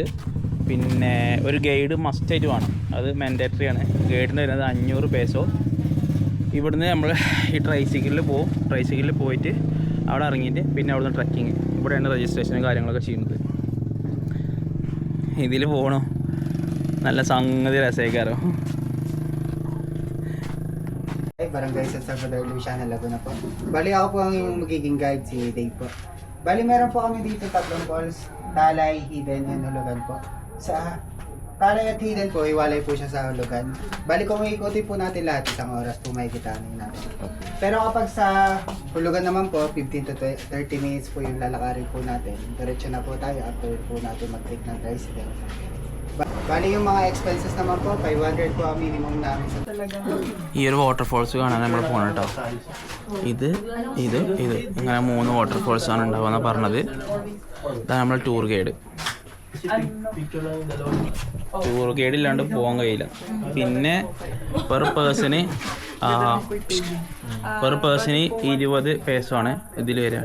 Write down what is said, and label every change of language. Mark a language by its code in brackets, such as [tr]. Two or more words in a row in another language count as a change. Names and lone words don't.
[ml] പിന്നെ ഒരു ഗൈഡ് മസ്റ്റായിട്ട് വേണം, അത് മാൻഡേറ്ററി ആണ്. ഗൈഡിന് വരുന്നത് 500 പേസോ. ഇവിടുന്ന് നമ്മൾ ഈ ട്രൈസൈക്കിളിൽ പോകും. ട്രൈസൈക്കിളിൽ പോയിട്ട് അവിടെ ഇറങ്ങിയിട്ട് പിന്നെ അവിടുന്ന് ട്രക്കിങ്. ഇവിടെയാണ് രജിസ്ട്രേഷനും കാര്യങ്ങളൊക്കെ ചെയ്യുന്നത്. ഇതിൽ പോകണം, നല്ല സംഗതി രസമായിക്കാരോ. [tl] Barangay San Salvador, Luciana, Laguna po. Bali ako po ang yung magiging guide, si Dave po. Bali meron po kami dito 3 falls, Talay, Hidden, and Hulugan po. Sa Talay at Hidden po, iwalay po siya sa Hulugan. Bali kung iikutin po natin lahat, isang oras po may kitanin natin. Pero kapag sa Hulugan naman po, [en] 15 to 30 minutes [tl] po yung lalakarin po natin. Diretso na po tayo after po natin mag-take ng tricycle. Bali yung mga expenses naman po, 500 po ang minimum namin sa talagang. [ml] ഈ ഒരു വാട്ടർഫോൾസ് കാണാൻ നമ്മൾ പോകണം കേട്ടോ. ഇത് ഇങ്ങനെ 3 വാട്ടർഫോൾസാണ് ഉണ്ടാവുക പറഞ്ഞത്. ഇതാണ് നമ്മൾ [en] tour guide. tour guide [ml] ഇല്ലാണ്ട് പോകാൻ കഴിയില്ല. പിന്നെ [en] per person [ml] 20 പേസോ ആണ് ഇതിൽ വരിക.